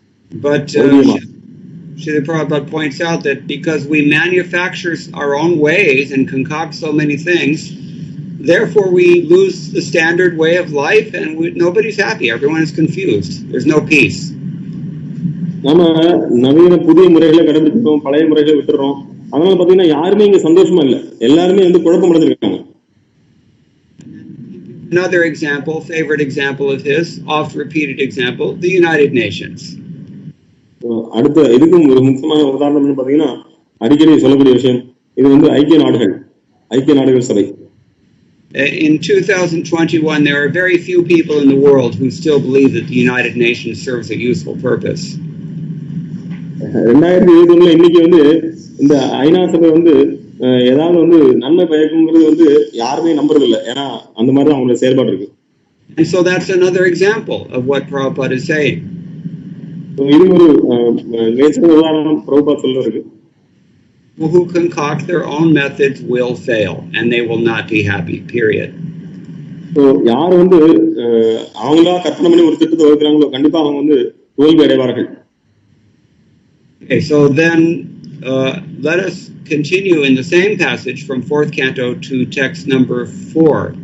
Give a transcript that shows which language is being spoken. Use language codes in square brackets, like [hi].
[en] But Srila Prabhupada points out that because we manufacture our own ways and concoct so many things, therefore we lose the standard way of life and nobody's happy. Everyone is confused. There's no peace. [ta] நம்ம நவீன புதிய முறைகளை கடைபிடிச்சிட்டோம், பழைய முறைகளை விட்டுறோம். அதனால பாத்தீங்கன்னா யாருமே இங்க சந்தோஷமா இல்லை, எல்லாருமே வந்து குழப்பம் அடைஞ்சிருக்காங்க. [en] Another example, favorite example of his, oft repeated example, the United Nations. [ta] அடுத்த இதுக்கும் ஒரு முக்கியமான உதாரணம் பாத்தீங்கன்னா, அடிக்கடி சொல்லக்கூடிய விஷயம், இது வந்து ஐக்கிய நாடுகள் சபை. [en] In 2021, there are very few people in the world who still believe that the United Nations serves a useful purpose. [ta] 2021 இன்னைக்கு வந்து இந்த ஐநா சபை வந்து ஏதாவது வந்து நன்மை பயக்குங்கிறது வந்து யாருமே நம்புறது இல்லை. ஏன்னா அந்த மாதிரி தான் அவங்களோட செயல்பாடு இருக்கு. [en] And so that's another example of what Prabhupada is saying. [ta] இது ஒரு உதாரணம் பிரபுபாத் சொல்றதுக்கு. [en] People who concoct their own methods will fail and they will not be happy, period. [ta] யார் வந்து அவங்களா கற்பனை பண்ணி ஒரு திட்டத்தை வகுக்கிறாங்களோ கண்டிப்பா அவங்க வந்து தோல்வி அடைவார்கள். [en] Okay, so then let us continue in the same passage from 4th canto to text number 4.